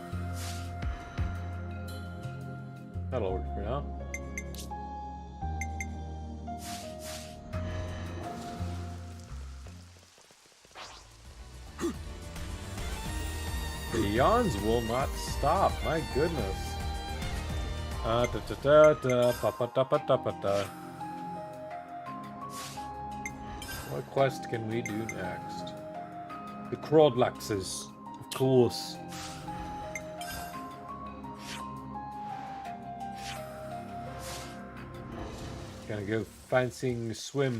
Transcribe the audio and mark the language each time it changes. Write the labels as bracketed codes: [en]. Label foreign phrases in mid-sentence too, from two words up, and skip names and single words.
[en] That'll work for now. The yawns will not stop. My goodness. Da da da da pa pa da pa da pa da. What quest can we do next? The Crawdlaxes, of course. Gonna go fancying swim.